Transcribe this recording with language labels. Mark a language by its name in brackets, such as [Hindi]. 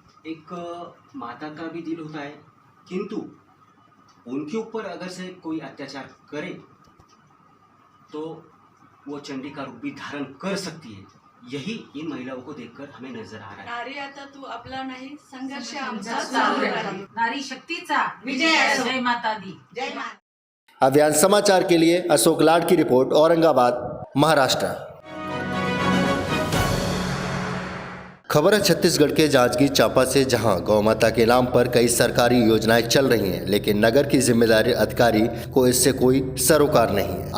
[Hindi] एक माता का भी दिल होता है, किंतु उनके ऊपर अगर से कोई अत्याचार करे तो वो चंडी का रूप भी धारण कर सकती है। यही इन महिलाओं को देखकर हमें नजर आ रहा है। [Marathi] नारी आता तू आपला नाही, संघर्ष आमचा चालू चालू राहील। राहील। नारी शक्तीचा विजय असो। जय माता दी। जय माता। [Hindi] अभियान समाचार के लिए अशोक लाड की रिपोर्ट, औरंगाबाद, महाराष्ट्र। खबर है छत्तीसगढ़ के जांजगीर चांपा से, जहां गौ माता के नाम पर कई सरकारी योजनाएं चल रही हैं, लेकिन नगर की जिम्मेदारी अधिकारी को इससे कोई सरोकार नहीं है।